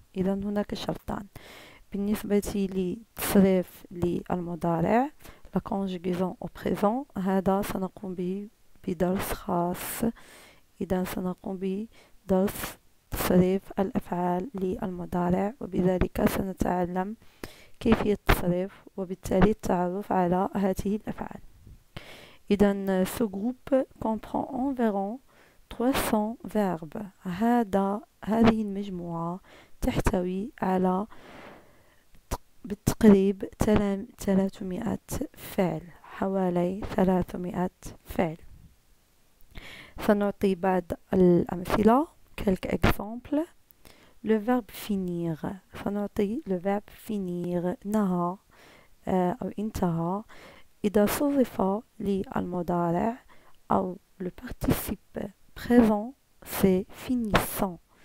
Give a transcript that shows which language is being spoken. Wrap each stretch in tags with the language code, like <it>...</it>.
<ar>إذا هناك شرطان بالنسبة للتصريف للمضارع la conjugaison au présent. هذا سنقوم به بدرس خاص. إذا سنقوم بدرس تصريف الأفعال للمضارع وبذلك سنتعلم كيفية التصريف وبالتالي التعرف على هذه الأفعال.</ar> <fr>إذا ce groupe comprend environ 300 verbes.</fr> <ar>هذه المجموعة تحتوي على بالتقريب 300 فعل، حوالي 300 فعل. سنعطي بعض الأمثلة quelques exemples.</ar> <fr>le verbe finir سنعطي le verbe finir نهى أو انتهى.</fr> <ar>إذا صرف للمضارع أو le participe présent c'est finissant.</ar>